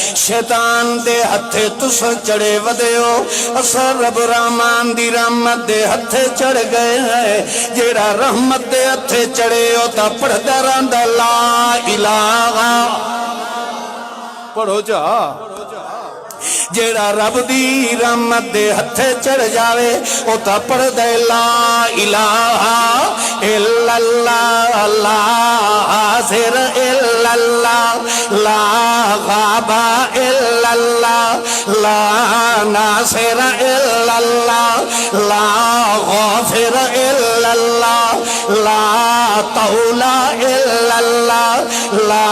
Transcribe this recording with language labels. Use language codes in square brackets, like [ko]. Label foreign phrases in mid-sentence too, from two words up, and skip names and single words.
[pa] شیطان دے ہتھے تس چڑے ودیو اسا رب رحمان دی رحمت دے ہتھے چڑھ گئے ہیں جیڑا رحمت دے ہتھے چڑھے ہو تا پڑھدا رہندا [ar] لا الہ [pa] پڑھو جا جیڑا رب دی رحمت دے ہتھے چڑھ جاوے او تا پڑھ دے [ar] لا الہ الا اللہ لا حاضر الا اللہ لا غاب الا اللہ لا ناصر الا اللہ لا غافر الا اللہ لا طول الا اللہ لا